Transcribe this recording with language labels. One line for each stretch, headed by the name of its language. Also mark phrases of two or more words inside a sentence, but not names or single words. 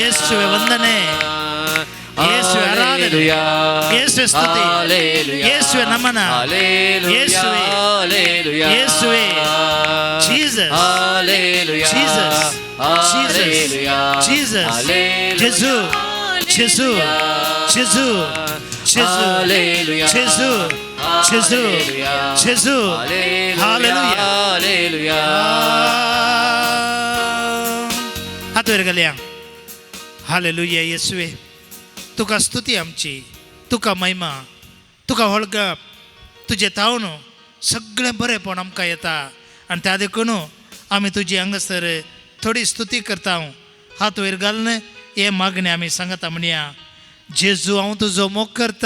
Kannada: ಯೇಸುವೆ ವಂದನೆ ಯೇಸುವೆ ಆರಾಧನೆ ಯೇಸುವೆ ಸ್ತುತಿ ಯೇಸುವೆ ನಮನ ಯೇಸುವೆ ಯೇಸುವೆ ಜೀಸಸ್ ಜೀಸಸ್ ಜೀಸಸ್ ಜೀಸಸ್ ಜೇಸು ಜೇಸು ಜೇಸು ಜೇಸು ಜೇಸು ಜೇಸು ಜೇಸು
Konkani: ಹಾಲೆಲೂಯಾ हात वर घालया हालेलुया येसुवे तुका स्तुती आमची तुका महिमा तुका वळखप तुजे तावन सगळें बरेंपण आमकां येता आनी त्या देखून आमी तुजी हांगासर थोडी स्तुती करता हात वयर घालून हे मागणे आमी सांगता म्हणया जेजू हांव तुजो मोग करता